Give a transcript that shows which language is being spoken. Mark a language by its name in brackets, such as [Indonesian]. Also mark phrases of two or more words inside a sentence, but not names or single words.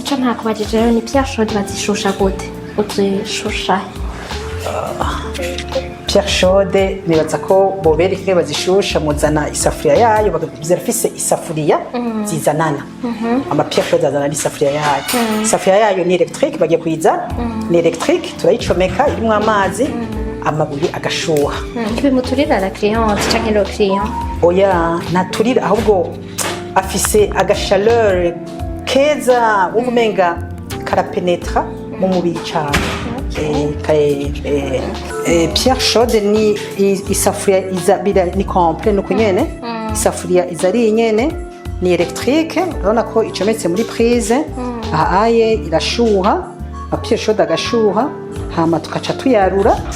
[Rundi] icyo ntakubajije rero ni [French] Pierre Chaude [Rundi] bazishusha gute uzishusha [French] Pierre Chaude [Rundi] nibaza ko bobereke bazishusha muzana isafuriya yayo zirafise isafuriya zizanana ama [French] Pierre Chaude [Rundi] azana isafuriya yayo isafuriya yayo ni electric bagiye kuyiza ni electric turayicomeka irimo amazi amabuye agashuha [French] bimuturira la cliente cyangwa le client [Rundi] oya naturira ahubwo afise agachaleur keza uvumenga karapenetra mu mubiri cyane [French] pierre chaude [Rundi] ni isafuriya izabira ni komple nuko nyene isafuriya izari nyene ni electrique urabona ko icometse muri prise ahaye irashuha [French] pierre chaude [Rundi] agashuha hama tukaca tuyarura